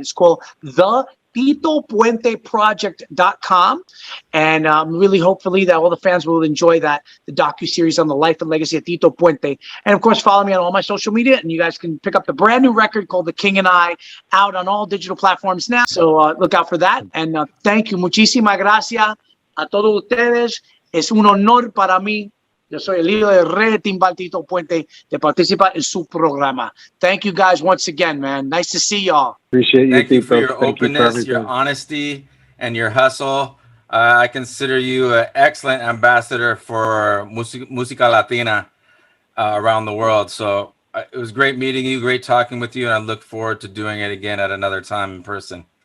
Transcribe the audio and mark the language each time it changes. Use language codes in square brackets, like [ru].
[en] It's called TitoPuenteProject.com. And really, hopefully, that all the fans will enjoy the docu-series on the life and legacy of Tito Puente. And, of course, follow me on all my social media. And you guys can pick up the brand new record called The King and I, out on all digital platforms now. So look out for that. And thank you. [es] Muchísimas gracias a todos ustedes. Es un honor para mí. Yo soy el hijo del rey de timbal, Tito Puente, de participar en su programa. [en] Thank you guys once again, man. Nice to see y'all. Appreciate you, Thank you for Tito. your openness, your honesty, and your hustle. I consider you an excellent ambassador for Música Latina around the world. So it was great meeting you, great talking with you, and I look forward to doing it again at another time in person.